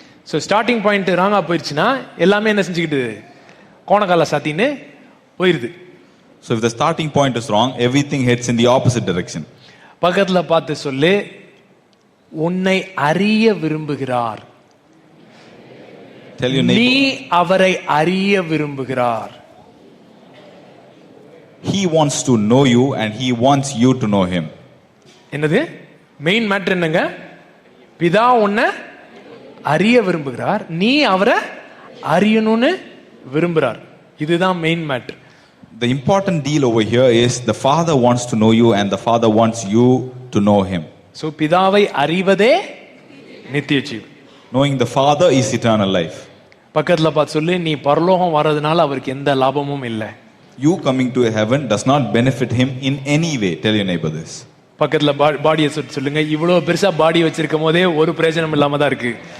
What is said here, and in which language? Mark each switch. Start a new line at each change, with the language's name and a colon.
Tamil: So starting point ராங்கா போயிடுச்சுன்னா எல்லாமே என்ன செஞ்சுக்கிட்டு கோணக்கால சாத்தின்னு போயிருது.
English: So if the starting point is wrong, everything heads in the opposite direction.
Tamil: பக்கத்துல பார்த்து சொல்லு, உன்னை அறிய விரும்புகிறார்.
English: Tell your neighbor,
Tamil: நீ அவரை அறிய விரும்புகிறார்.
English: he wants to know you and he wants you to know him.
Tamil: என்னது மெயின் மேட்டர் என்னங்க, பிதா உன்னை அறிய விரும்புகிறார், நீ அவரை அறியணும்னு விரும்புறார். இதுதான் main matter.
English: The important deal over here is the Father wants to know you and the Father wants you to know him.
Tamil: So பிதாவை அறிவதே நித்திய ஜீவன்.
English: Knowing the Father is eternal life.
Tamil: பக்கத்துல பார்த்து சொல்லு, நீ பரலோகம் வர்றதுனால அவருக்கு எந்த லாபமும் இல்லை.
English: You coming to heaven does not benefit him in any way. Tell your neighbor this.
Tamil: பக்கத்துல பாடியை சொல்லுங்க, இவ்வளவு பெருசா பாடி வச்சிருக்கும் போதே ஒரு பிரயோஜனம் இல்லாம தான் இருக்கு.